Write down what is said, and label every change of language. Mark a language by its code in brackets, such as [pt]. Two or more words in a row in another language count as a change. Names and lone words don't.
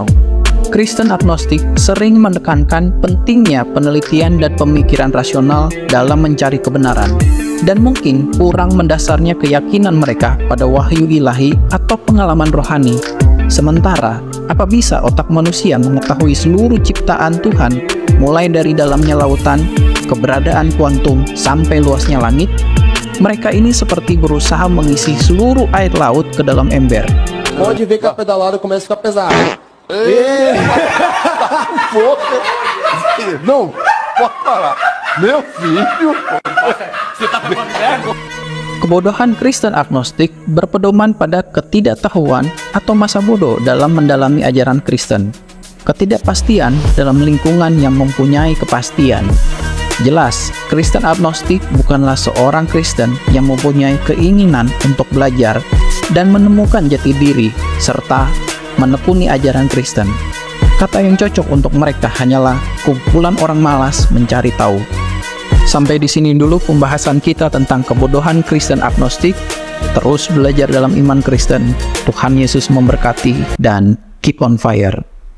[id] Kristen agnostik sering menekankan pentingnya penelitian dan pemikiran rasional dalam mencari kebenaran, dan mungkin kurang mendasarnya keyakinan mereka pada wahyu ilahi atau pengalaman rohani. Sementara, apa bisa otak manusia mengetahui seluruh ciptaan Tuhan, mulai dari dalamnya lautan, keberadaan kuantum, sampai luasnya langit? Mereka ini seperti berusaha mengisi seluruh air laut ke dalam ember. [pt] Pode ver que a pedalada começa a ficar pesada. Não, pode parar. Meu filho. [id] Kebodohan Kristen agnostik berpedoman pada ketidaktahuan atau masa bodoh dalam mendalami ajaran Kristen. Ketidakpastian dalam lingkungan yang mempunyai kepastian. Jelas, Kristen agnostik bukanlah seorang Kristen yang mempunyai keinginan untuk belajar dan menemukan jati diri, serta menekuni ajaran Kristen. Kata yang cocok untuk mereka hanyalah kumpulan orang malas mencari tahu. Sampai di sini dulu pembahasan kita tentang kebodohan Kristen agnostik. Terus belajar dalam iman Kristen. Tuhan Yesus memberkati dan [en] keep on fire.